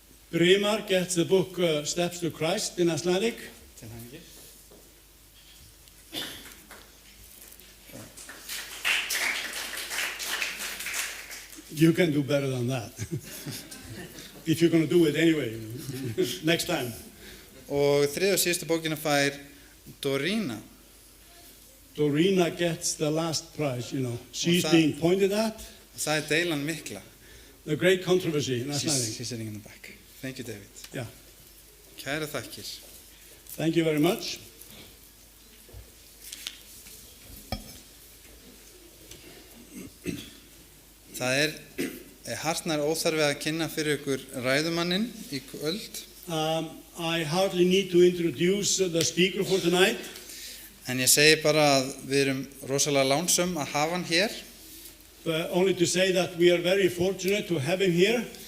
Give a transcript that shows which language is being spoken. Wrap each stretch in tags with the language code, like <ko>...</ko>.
<en>Brimar gets the book Steps to Christ in Icelandic.</en> <is>Til hamingju.</is> <en>You can do better than that. If you're going to do it anyway, next time.</en> <is>Og þriðju og síðustu bókina fær Dorina.</is> <en>Dorina gets the last prize, you know. She's being pointed at.</en> <is>Það er deilan mikla.</is> <en>The great controversy in Icelandic. She's sitting in the back. Thank you, David. Yeah.</en> <is>Kæra þakkir.</is> <en>Thank you very much.</en> <is>Það er hartnær óþarfi að kynna fyrir ykkur ræðumanninn í kvöld.</is> <en>I hardly need to introduce the speaker for tonight.</en> <is>En ég segi bara að við erum rosalega lánsöm að hafa hann hér.</is> <en>Only to say that we are very fortunate to have him here.</en>